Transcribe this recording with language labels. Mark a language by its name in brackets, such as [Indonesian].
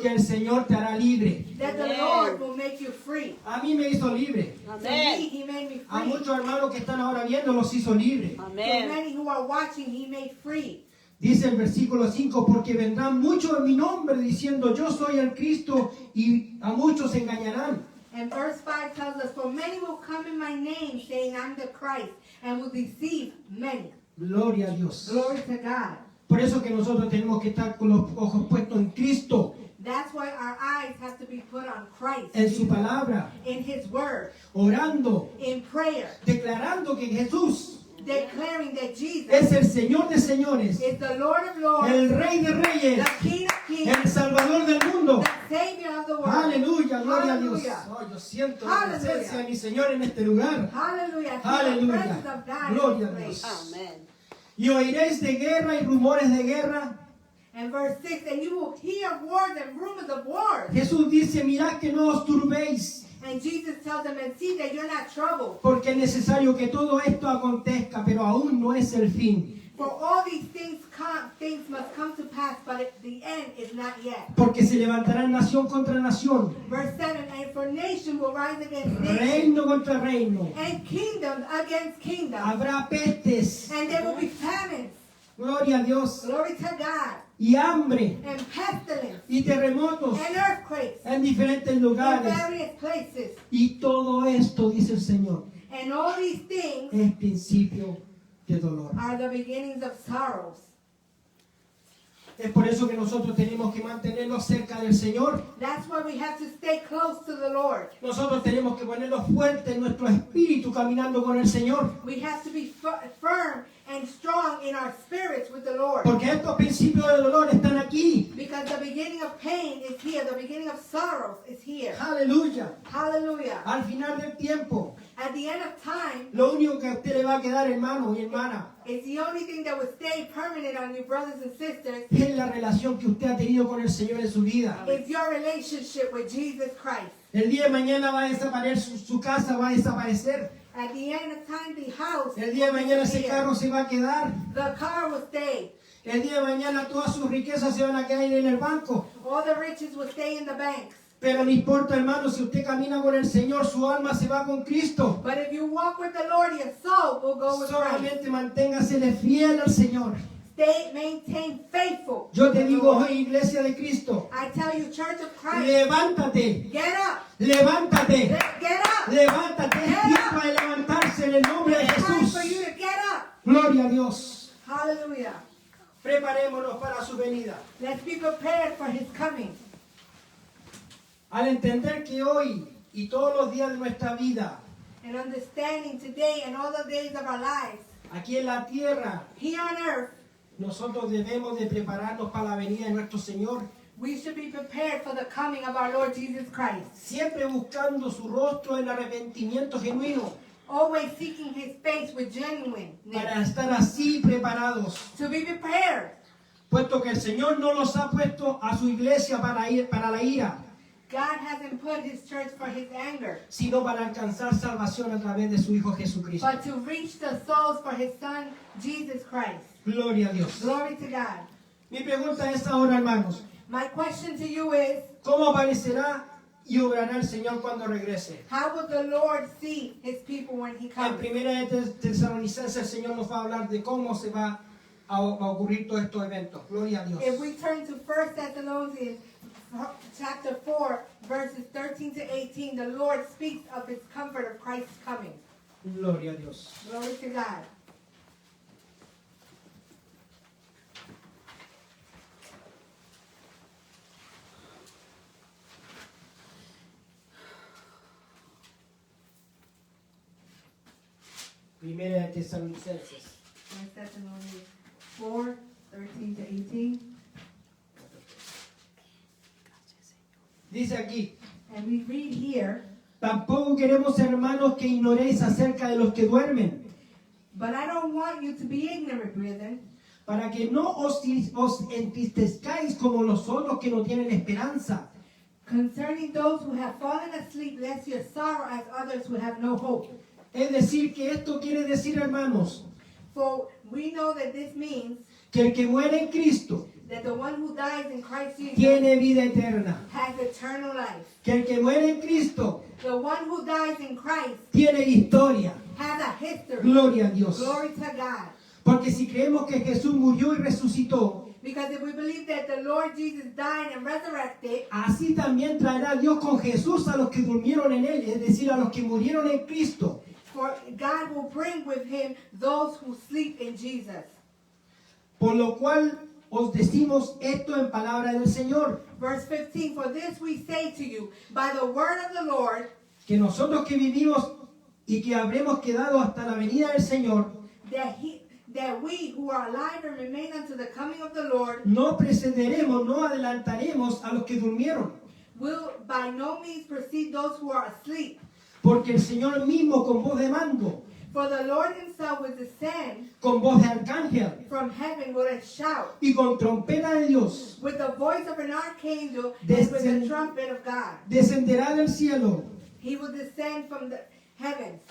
[Spanish] que el Señor te hará libre. [English] that the Amen. Lord will make you free. [Spanish] A mí me hizo libre. [English] To me, [Spanish] Amén. [English] he made me [Spanish] A [English] free. [Spanish] muchos hermanos que están ahora viendo los hizo libre. [English] To [Spanish] Amén. [English] many who are watching, he made free. [Spanish] Dice el versículo 5, porque vendrán muchos en mi nombre diciendo yo soy el Cristo y a muchos se engañarán. [English] And verse 5 tells us, For many will come in my name, saying, I'm the Christ, and will deceive many. [Spanish] Gloria a Dios. [English] Glory to God. [Spanish] Por eso que nosotros tenemos que estar con los ojos puestos en Cristo, [English] That's why our eyes have to be put on Christ, [Spanish] en su palabra, [English] in his word, [Spanish] orando, [English] in prayer, [Spanish] declarando que Jesús [English] declaring that Jesus [Spanish] es el Señor de señores, [English] is the Lord of lords, [Spanish] el Rey de reyes, [English] the King of kings, [Spanish] el Salvador del mundo. [English] the Savior of the world. [Spanish] Aleluya, gloria a Dios. [English] Hallelujah. [Spanish] Oh, yo siento la [English] Hallelujah. [Spanish] presencia de mi Señor en este lugar. [English] Hallelujah. The [Spanish] Aleluya. [English] presence of God in [Spanish] Gloria [English] this [Spanish] a [English] place. [Spanish] Dios. Amén. Y oiréis de guerra y rumores de guerra. [English] And verse 6, and you will hear of wars and rumors of wars. [Spanish] Jesús dice, mirad que no os turbéis, [English] And Jesus tells them, and see that you're not troubled. [Spanish] porque es necesario que todo esto acontezca, pero aún no es el fin. [English] For all these things must come to pass, but the end is not yet. [Spanish] Porque se levantará nación contra nación, [English] Verse 7, and for nation will rise against nation, [Spanish] reino contra reino. [English] and kingdom against kingdom. [Spanish] Habrá pestes, [English] And there will be famines, [Spanish] gloria a Dios, [English] glory to God, [Spanish] y hambre, [English] and pestilence, [Spanish] y terremotos [English] and earthquakes [Spanish] en diferentes [English] in [Spanish] lugares. [English] various places. [Spanish] Y todo esto, dice el Señor, [English] And all these things [Spanish] es principio de dolor. [English] are the beginnings of sorrows. [Spanish] Es por eso que nosotros tenemos que mantenernos cerca del Señor. [English] That's why we have to stay close to the Lord. [Spanish] Nosotros tenemos que ponernos fuertes en nuestro espíritu caminando con el Señor. [English] We have to be firm and strong in our spirits with the Lord. [Spanish] Porque estos principios de dolor están aquí. [English] Because the beginning of pain is here. The beginning of sorrows is here. [Spanish] Aleluya. [English] Hallelujah. [Spanish] Al final del tiempo, [English] At the end of time, [Spanish] lo único que a usted le va a quedar, hermano y hermana, [English] it's the only thing that will stay permanent on you, brothers and sisters, [Spanish] es la relación que usted ha tenido con el Señor en su vida. [English] is your relationship with Jesus Christ. [Spanish] El día de mañana va a desaparecer, su casa va a desaparecer. [English] At the end of time, the house, [Spanish] El día de mañana ese [English] will [Spanish] carro se va a quedar. [English] the car will stay. [Spanish] El día de mañana todas sus riquezas se van a quedar en el banco. [English] All the riches will stay in the banks. [Spanish] Pero no importa, hermano, si usted camina con el Señor, su alma se va con Cristo. [English] But if you walk with the Lord, your soul will go with Christ. [Spanish] Solamente manténgasele fiel al Señor. [English] Maintain faithful. [Spanish] Yo te [English] to the [Spanish] digo [English] Lord. [Spanish] hoy, iglesia de Cristo, [English] I tell you, Church of Christ, [Spanish] levántate, [English] get up. [Spanish] levántate, [English] Get up. [Spanish] levántate. Es tiempo de levantarse en el nombre de [English] It's time [Spanish] Jesús. [English] for you to get up. [Spanish] Gloria a Dios. [English] Hallelujah. [Spanish] Preparémonos para su venida. [English] Let's be prepared for His coming. [Spanish] Al entender que hoy y todos los días de nuestra vida, [English] And understanding today and all the days of our lives, [Spanish] aquí en la tierra, [English] here on earth, [Spanish] nosotros debemos de prepararnos para la venida de nuestro Señor, [English] we should be prepared for the coming of our Lord Jesus Christ. [Spanish] siempre buscando su rostro en arrepentimiento genuino, [English] Always seeking His face with [Spanish] para [English] genuineness. [Spanish] estar así preparados, [English] To be prepared. [Spanish] puesto que el Señor no los ha puesto a su iglesia para la ira, [English] God hasn't put His church for His anger, [Spanish] sino para alcanzar salvación a través de su Hijo Jesucristo. [English] but to reach the souls for His Son, Jesus Christ. [Spanish] Gloria a Dios. [English] Glory to God. [Spanish] Mi pregunta es ahora, hermanos, [English] My question to you is, [Spanish] ¿cómo aparecerá y obrará el Señor cuando regrese? [English] how will the Lord see His people when He [Spanish] En [English] comes? [Spanish] primera de Tesalonicenses el Señor nos va a hablar de cómo se va a ocurrir todos estos eventos. Gloria a Dios. [English] If we turn to 1 Thessalonians chapter 4, verses 13 to 18, the Lord speaks of His comfort of Christ's coming. [Spanish] Gloria a Dios. [English] Glory to God. [Spanish] Primera de Tesalonicenses. [English] 1 Thessalonians 4, 13 to 18. [Spanish] Dice aquí, [English] And we read here, [Spanish] tampoco queremos, hermanos, que ignoréis acerca de los que duermen, [English] but I don't want you to be ignorant, brethren, [Spanish] para que no os entristezcáis como los otros que no tienen esperanza. [English] concerning those who have fallen asleep, lest you sorrow as others who have no hope. [Spanish] Es decir, que esto quiere decir, hermanos, [English] For we know that this means [Spanish] que el que muere en Cristo [English] that the one who dies in Christ Jesus [Spanish] tiene vida eterna. [English] has eternal life. [Spanish] Que el que muere en Cristo [English] The one who dies in Christ [Spanish] tiene historia. [English] has a history. [Spanish] Gloria a Dios. [English] Glory to God. [Spanish] Porque si creemos que Jesús murió y resucitó, [English] Because if we believe that the Lord Jesus died and resurrected, [Spanish] así también traerá Dios con Jesús a los que durmieron en Él, es decir, a los que murieron en Cristo. [English] for God will bring with Him those who sleep in Jesus. [Spanish] Por lo cual os decimos esto en palabra del Señor, [English] Verse 15, for this we say to you, by the word of the Lord, [Spanish] que nosotros que vivimos y que habremos quedado hasta la venida del Señor, [English] that we who are alive and remain unto the coming of the Lord [Spanish] no precederemos, no adelantaremos a los que durmieron. [English] will by no means precede those who are asleep. [Spanish] Porque el Señor mismo con voz de mando, [English] For the Lord Himself will descend [Spanish] con voz de arcángel [English] from heaven with a shout, [Spanish] y con trompeta de Dios, [English] with the voice of an archangel, and with the trumpet of God. [Spanish] descenderá del cielo, [English] He will descend from the heavens,